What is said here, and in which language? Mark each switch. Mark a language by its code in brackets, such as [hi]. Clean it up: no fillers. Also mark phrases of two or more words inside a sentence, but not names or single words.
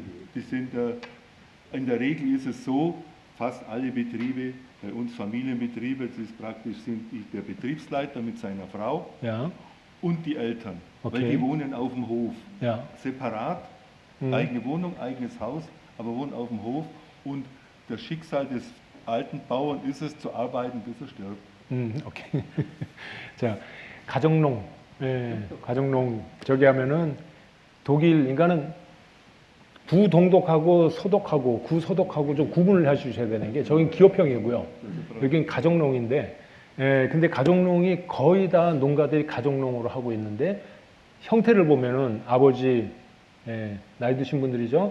[de] Die sind, in der Regel ist es so, fast alle Betriebe, bei uns Familienbetriebe, das ist praktisch sind der Betriebsleiter mit seiner Frau und die Eltern, weil die wohnen auf dem Hof, separat, eigene Wohnung, eigenes Haus, aber wohnen auf dem Hof und das Schicksal des alten Bauern ist es, zu arbeiten, bis er stirbt. [ko] 오케이. 자, 가정농, 가정농 저기 하면은 독일 인간은 구동독하고 소독하고 구소독하고 좀 구분을 해주셔야 되는 게 저긴 기업형이고요. 여긴 가정농인데. 근데 가정농이 거의 다 농가들이 가정농으로 하고 있는데 형태를 보면은 아버지 나이 드신 분들이죠.